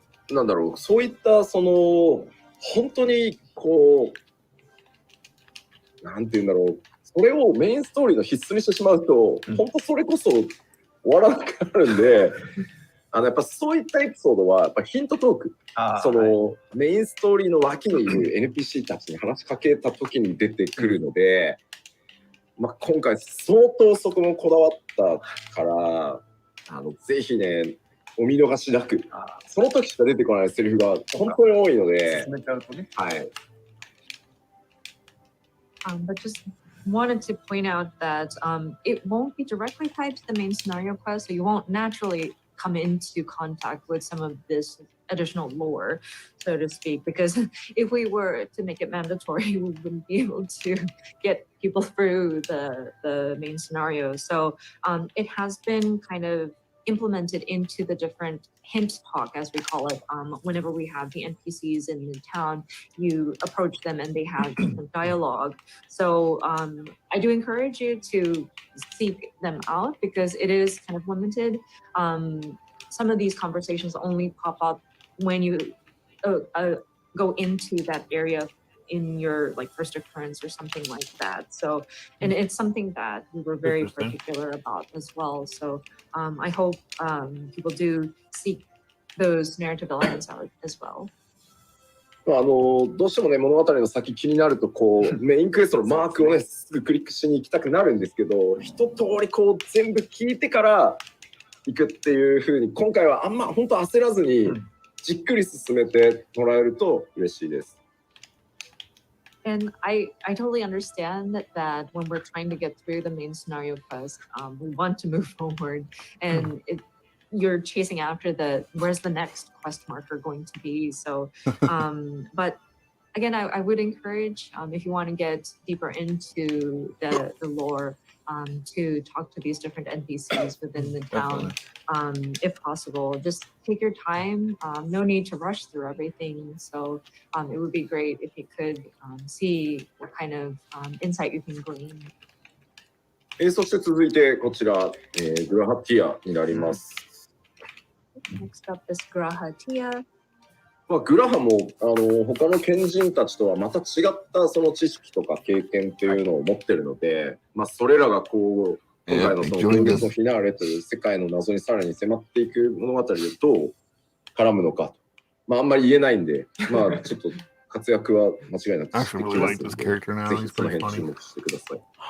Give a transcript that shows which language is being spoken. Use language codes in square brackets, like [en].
[ja] なんだろう、そういったその本当にこうなんていうんだろう、それをメインストーリーの必須にしてしまうと、本当それこそ終わらなくなるんで、やっぱそういったエピソードはやっぱヒントトーク、その、メインストーリーの脇にいる NPC たちに話しかけた時に出てくるので、まあ、今回相当そこもこだわったからぜひねお見逃しなく、その時しか出てこないセリフが本当に多いので、はい。 [en] But just wanted to point out that it won't be directly tied to the main scenario quest, so you won't naturally come into contact with some of this additional lore, so to speak, because if we were to make it mandatory, we wouldn't be able to get people through the main scenario. So it has been kind of implemented into the different hint talk, as we call it. Whenever we have the NPCs in the town, you approach them and they have different dialogue. So I do encourage you to seek them out because it is kind of limited. Some of these conversations only pop up when you go into that area in your like first occurrence or something like that. So, and it's something that we were very particular about as well. So I hope people do seek those narrative elements out as well. [ja] どうしてもね物語の先気になるとこうメインクエストのマークをねすぐクリックしに行きたくなるんですけど、一通りこう全部聞いてから行くっていう風に今回はあんま本当焦らずにじっくり進めてもらえると嬉しいです。 [en] And I totally understand that when we're trying to get through the main scenario quest, we want to move forward, and you're chasing after where's the next quest marker going to be. So, but again, I would encourage if you want to get deeper into the lore, to talk to these different NPCs within the town, if possible. Just take your time. No need to rush through everything. So it would be great if you could see what kind of insight you can glean. [ja] そして続いてこちら、グラハティアになります。 [en] Next up is Grahatia. [ja] グラハも他の賢人たちとはまた違ったその知識とか経験っていうのを持ってるので、それらがこう今回のその今月のフィナーレという世界の謎にさらに迫っていく物語でどう絡むのかと、あんまり言えないんで、ちょっと活躍は間違いなくしてきますので、ぜひその辺注目してください。